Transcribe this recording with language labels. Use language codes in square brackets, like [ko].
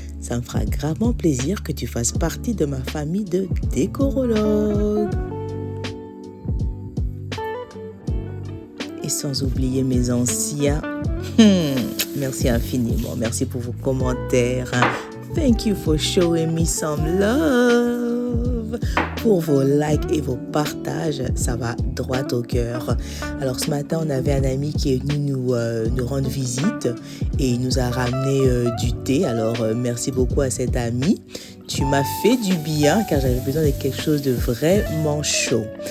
[fr] Ça me fera gravement plaisir que tu fasses partie de ma famille de décorologues. Sans oublier mes anciens. Merci infiniment. Merci pour vos commentaires. [en] Thank you for showing me some love. [fr] Pour vos likes et vos partages, ça va droit au cœur. Alors ce matin, on avait un ami qui est venu nous rendre visite et il nous a ramené du thé. Alors merci beaucoup à cet ami. Tu m'as fait du bien car j'avais besoin de quelque chose de vraiment chaud.